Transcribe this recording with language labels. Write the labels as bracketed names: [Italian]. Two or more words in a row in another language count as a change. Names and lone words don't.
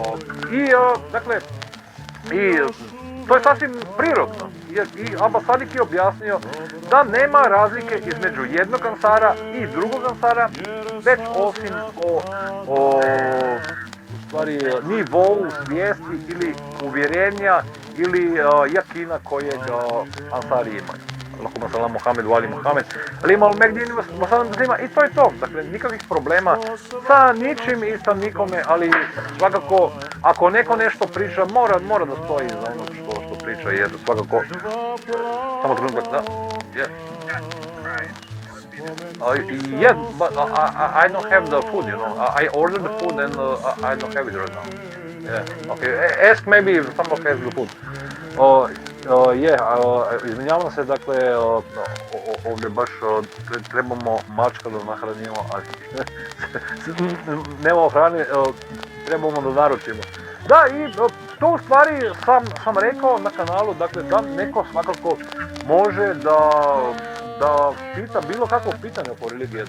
[Bosnian] i to je sasvim prirodno, jer i Abba Sadik je objasnio da nema razlike između jednog ansara i drugog ansara, već osim o stvari nivou svijesti ili uvjerenja ili jakina kojeg ansari imaju. [Arabic] اللهم سلام محمد وآل محمد, [Bosnian] ali ima al-Megdini i to je to. Dakle, nikakvih problema sa ničim i sa nikome, ali svakako, ako neko nešto priča, mora da stoji za ono što priča, jer svakako, samo trenutak, da, [English] yes, but I don't have the food, you know, I ordered the food and I don't have it right now. Yeah, okay, ask maybe if someone has the food. [Bosnian] Izvinjavam se, dakle, ovdje baš trebamo mačka da nahranimo, ali nemamo hrane, trebamo da naručimo. Da, i to u stvari sam rekao na kanalu, dakle, da neko svakako može da pita bilo kakvo pitanje oko religije.